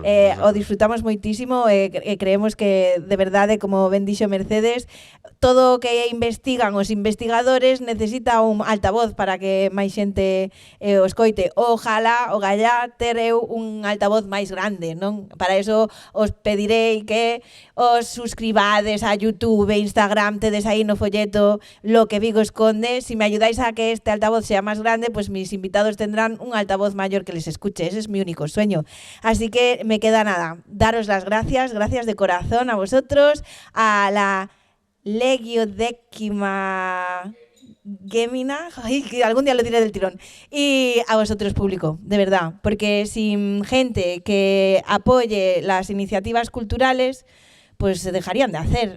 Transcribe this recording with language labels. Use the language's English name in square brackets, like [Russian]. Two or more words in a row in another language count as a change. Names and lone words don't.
[Galician] O disfrutamos moitísimo e creemos que, de verdade, como ben dixo Mercedes, todo o que investigan os investigadores necesita un altavoz para que máis xente o escoite. Ojalá, o gallá, ter eu un altavoz máis grande, non? [Spanish] Para eso [Galician] os pedirei que os suscribades a YouTube e Instagram, tedes aí no folleto lo que Vigo esconde. [Spanish] Si me ayudáis a que este altavoz sea más grande, pues mis invitados tendrán un altavoz mayor que les escuche. Ese es mi único sueño. Así que me queda nada, daros las gracias de corazón a vosotros, a la Legiodécima Gemina, ay, que algún día lo diré del tirón, y a vosotros, público, de verdad, porque sin gente que apoye las iniciativas culturales, pues se dejarían de hacer.